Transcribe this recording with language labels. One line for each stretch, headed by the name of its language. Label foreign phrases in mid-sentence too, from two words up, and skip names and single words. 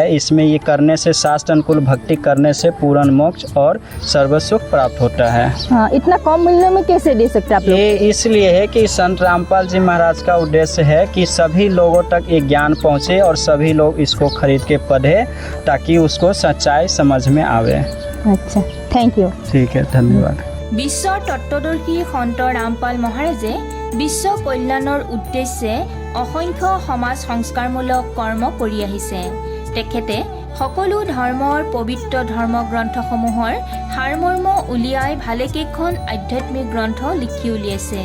Hindi: इसमें ये करने से शास्त्र अनुकूल भक्ति करने से पूर्ण मोक्ष और सर्वसुख प्राप्त होता है। हाँ, इतना कम मूल्य में कैसे दे सकते आप लोग? ये इसलिए है कि संत रामपाल जी महाराज का उद्देश्य है कि सभी लोगों तक ये ज्ञान पहुँचे और सभी लोग इसको खरीद के पढ़े, ताकि उसको सच्चाई समझ में आवे।
English: अच्छा, Thank you.
Hindi: ठीक है, धन्यवाद।
Assamese: বিশ্বৰ তত্ত্বদৰ্শী সন্ত ৰামপাল মহাৰাজে বিশ্ব কল্যাণৰ উদ্দেশ্যে অসংখ্য সমাজ সংস্কাৰমূলক কৰ্ম কৰি আহিছে। তেখেতে সকলো ধৰ্মৰ পবিত্ৰ ধৰ্মগ্ৰন্থসমূহৰ সাৰমৰ্ম উলিয়াই ভালেকেইখন আধ্যাত্মিক গ্ৰন্থ লিখি উলিয়াইছে।